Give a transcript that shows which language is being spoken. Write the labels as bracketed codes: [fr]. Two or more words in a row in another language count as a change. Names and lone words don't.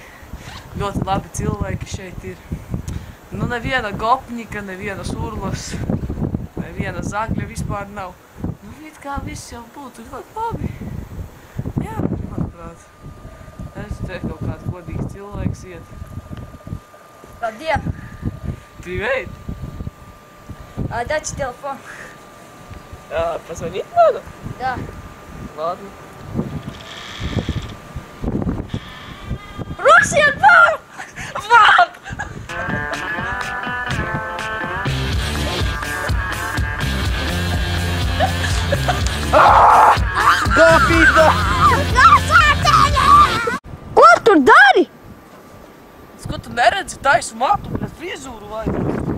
[lv] Ļoti labi cilvēki šeit ir. Nu, neviena gopņika, neviena urlas, neviena zagļa vispār nav. Nu, it kā viss jau būtu ļoti labi. Jā, manuprāt. Es te kaut kāds godīgs cilvēks iet. Labdien! [ru] Привет! Дайте телефон. Позвонить надо? Да. Ладно. Russian Bar! Fuck! [lv] Gopīta! Ko tu dari? Ko tu neredzi taisu matu, bet frizūru vajag?